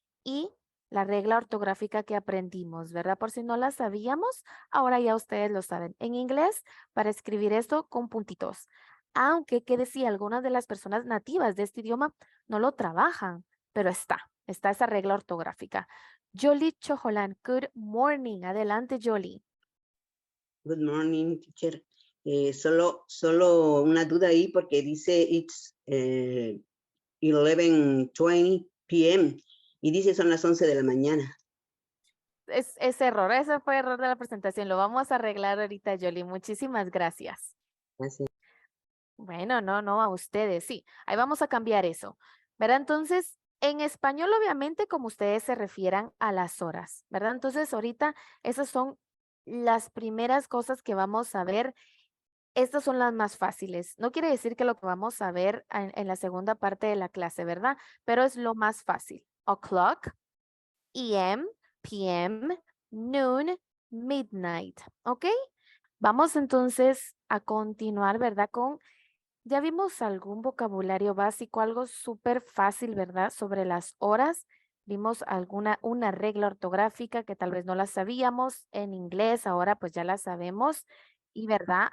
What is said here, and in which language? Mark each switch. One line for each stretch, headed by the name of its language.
Spanish: Y la regla ortográfica que aprendimos, ¿verdad? Por si no la sabíamos, ahora ya ustedes lo saben. En inglés, para escribir esto con puntitos. Aunque, ¿qué decía? Algunas de las personas nativas de este idioma no lo trabajan, pero está esa regla ortográfica.
English: Jolie Chojolan, good morning.
Spanish: Adelante, Jolie.
English: Good morning, teacher.
Spanish: Solo una duda ahí porque dice
English: it's 11:20 p.m.
Spanish: y dice son las 11 de la mañana. Es error, ese fue error de la presentación. Lo vamos a arreglar ahorita, Jolie. Muchísimas gracias. Gracias. Bueno, no, a ustedes, sí. Ahí vamos a cambiar eso. ¿Verdad? Entonces, en español, obviamente, como ustedes se refieran a las horas, ¿verdad? Entonces, ahorita esas son las primeras cosas que vamos a ver Estas son las más fáciles. No quiere decir que lo que vamos a ver en la segunda parte de la clase, ¿verdad? Pero es lo más fácil.
English: O'clock, EM, PM, noon, midnight.
Spanish: ¿Ok? Vamos entonces a continuar, ¿verdad? Ya vimos algún vocabulario básico, algo súper fácil, ¿verdad? Sobre las horas. Vimos una regla ortográfica que tal vez no la sabíamos en inglés, ahora pues ya la sabemos y, ¿verdad?